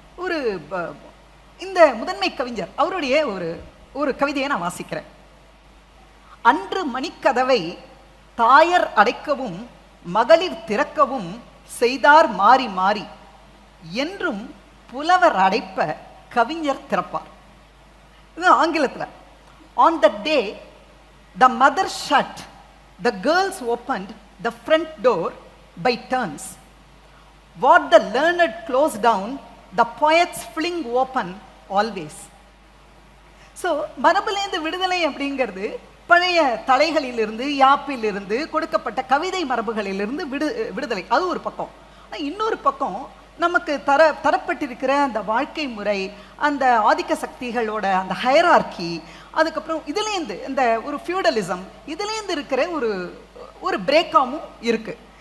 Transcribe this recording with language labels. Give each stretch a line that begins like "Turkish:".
Tamil: ஒரு இந்த முதன்மை கவிஞர் அவருடைய ஒரு கவிதையை நான் வாசிக்கிறேன். அன்று மணிக்கதவை தாயர் அடைக்கவும் மகளிர் திறக்கவும் செய்தார் மாறி மாறி, என்றும் புலவர் அடைப்ப கவிஞர் திறப்பார். இது ஆங்கிலத்தில்.
English: On the day the mother shut, the girls opened the front door by turns. What the learned close down, the poets fling open always.
Tamil: So மரபுலேருந்து விடுதலை அப்படிங்கிறது பழைய தலைகளிலிருந்து, யாப்பிலிருந்து, கொடுக்கப்பட்ட கவிதை மரபுகளிலிருந்து விடுதலை, அது ஒரு பக்கம். இன்னொரு பக்கம் நமக்கு தரப்பட்டிருக்கிற அந்த வாழ்க்கை முறை, அந்த ஆதிக்க சக்திகளோட அந்த ஹயரார்கி, அதுக்கப்புறம் இதுலேருந்து இந்த ஒரு ஃபியூடலிசம், இதுலேருந்து இருக்கிற ஒரு பிரேக்காவும் இருக்கு.